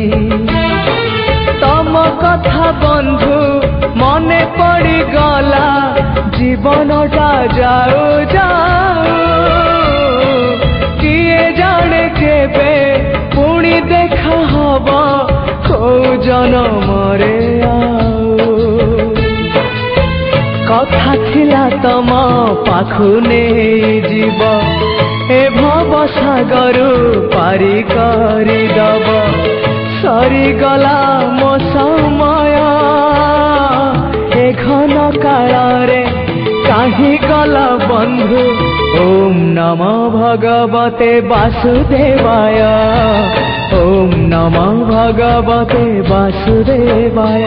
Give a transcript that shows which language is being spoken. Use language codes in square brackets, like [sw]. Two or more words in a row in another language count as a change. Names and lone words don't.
[or] ତମ କଥା ବନ୍ଧୁ ମନେ ପଡ଼ି ଗଲା, ଜୀବନଟା ଯାଉ ଯାଉ। କିଏ ଜାଣେ କେବେ ପୁଣି ଦେଖା ହେବ କେଉଁ ଜନମରେ ଆଉ। କଥା ଥିଲା ତମ ପାଖୁ ନହିଁ ଯିବି, ଏ ଭବ ସାଗରୁ ପାରି କରି ଦେବ। ସରି ଗଲା ମୋ ସମୟ, ଏ ଘନ କାଳ ରେ କାହିଁ ଗଲା ବନ୍ଧୁ। [sa] ओम नमो भगवते वासुदेवाय, ओम नमो भगवते वासुदेवाय।